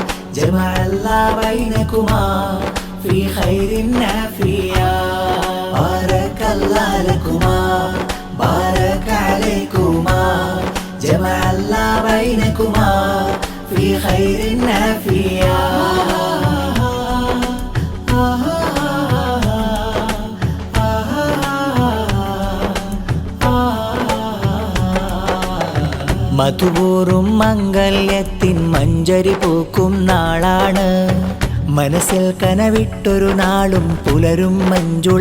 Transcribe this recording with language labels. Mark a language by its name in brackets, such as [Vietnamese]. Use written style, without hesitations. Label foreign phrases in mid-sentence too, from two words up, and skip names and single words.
[Arabic] جمع الله بينكما في خير نافيا بارك الله لكما بارك عليكما جمع الله بينكما في خير نافيا [Malayalam] മധുപൂറും മംഗല്യത്തിൻ മഞ്ചരി പൂക്കും നാളാണ് മനസ്സിൽ കനവിട്ടൊരു നാളും പുലരും മഞ്ജുള